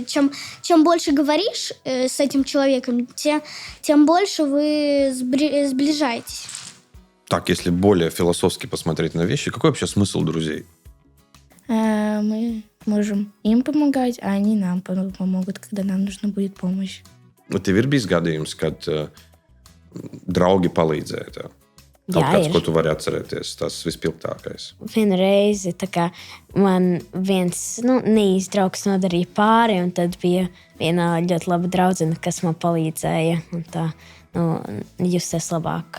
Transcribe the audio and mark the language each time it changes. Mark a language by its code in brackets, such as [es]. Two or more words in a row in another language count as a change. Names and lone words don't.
[ru] Чем больше говоришь с этим человеком, тем больше вы сближаетесь. Так, если более философски посмотреть на вещи, какой вообще смысл друзей? Мы можем им помогать, а они нам помогут, когда нам нужна будет помощь. [lv] Tev ir bijis gadījums, kad draugi palīdzēja tev? Kaut Jā, kāds, ir. ko tu vari atcerēties, tas vispilgtākais. Vienu reizi tā kā man viens neīsts draugs nodarīja pāri, un tad bija viena ļoti laba draudzene, kas man palīdzēja un tā, justies labāk.